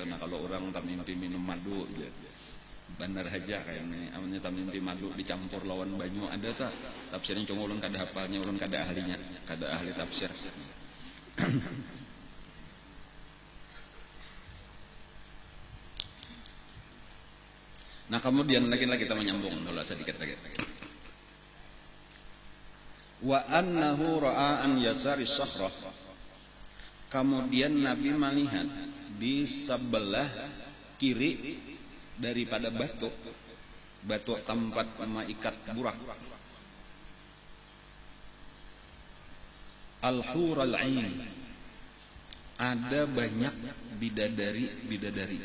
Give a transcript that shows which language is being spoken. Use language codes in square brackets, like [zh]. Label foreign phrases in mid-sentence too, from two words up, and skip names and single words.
[bjn] Nah kalau orang tak mimpi minum madu ya, bandar aja kayak ini amanya tak mimpi madu dicampur lawan banyu, ada tak tafsirnya, cuma ulun kada hafalnya, ulun kada ahlinya, kada ahli tafsir. [id] Nah kemudian lagi kita menyambung bola sedikit lagi. [ar] وأنه رأى عن يسار صخرة. [id] Kemudian Nabi melihat di sebelah kiri daripada batu tempat mengikat burak, [ar] الحور العين, [id] ada banyak bidadari.